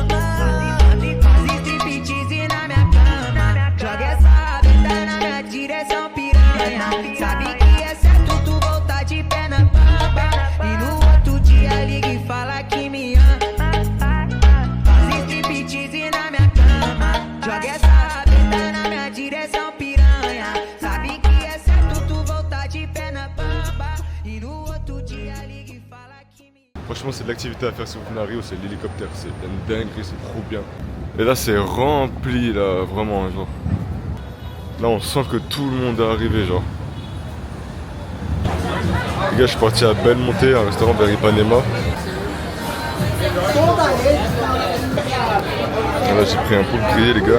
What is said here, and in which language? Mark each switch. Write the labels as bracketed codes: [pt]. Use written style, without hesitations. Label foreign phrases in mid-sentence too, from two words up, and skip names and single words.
[pt] Sabe que é certo tu voltar de pé na bamba, e no outro dia liga e fala que me ama. Faz striptease na minha cama, joga essa rabeta na minha direção, piranha. Sabe que é certo tu voltar de pé na bamba, e no outro dia liga e fala que me ama. [fr] Franchement, c'est de l'activité à faire si vous venez à Rio, c'est l'hélicoptère, c'est une dinguerie, c'est trop bien. Et là, c'est rempli, là, vraiment, genre. Là, on sent que tout le monde est arrivé, genre. Les gars, je suis parti à Belmonte, un restaurant vers Ipanema. Et là, j'ai pris un poule grillé, les gars.